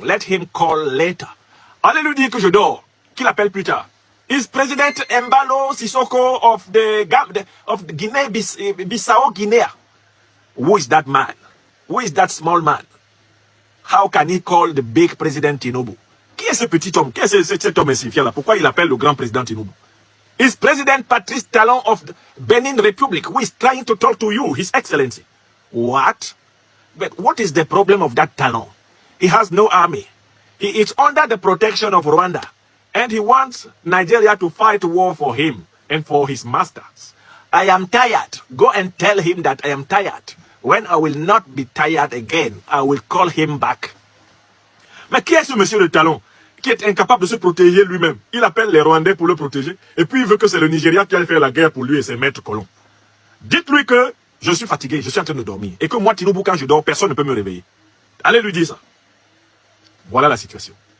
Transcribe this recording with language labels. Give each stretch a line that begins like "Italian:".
English: Let him call later.
French: Allez lui dire que je dors. Qu'il appelle plus tard.
English: Is President Embalo Sissoko of the Guinea-Bissau Guinea? Who is that man? Who is that small man? How can he call the big President Tinubu?
French: Qui est ce petit homme? Qui est cet homme insignifiant là? Pourquoi il appelle le grand président Tinubu?
English: Is President Patrice Talon of the Benin Republic who is trying to talk to you, His Excellency? What? But what is the problem of that Talon? He has no army. He is under the protection of Rwanda. And he wants Nigeria to fight war for him and for his masters. I am tired. Go and tell him that I am tired. When I will not be tired again, I will call him back.
French: Mais qui est ce monsieur de Talon qui est incapable de se protéger lui-même? Il appelle les Rwandais pour le protéger. Et puis il veut que c'est le Nigeria qui aille faire la guerre pour lui et ses maîtres colons. Dites-lui que je suis fatigué, je suis en train de dormir. Et que moi, Tinubu, quand je dors, personne ne peut me réveiller. Allez lui dire ça. Voilà la situation.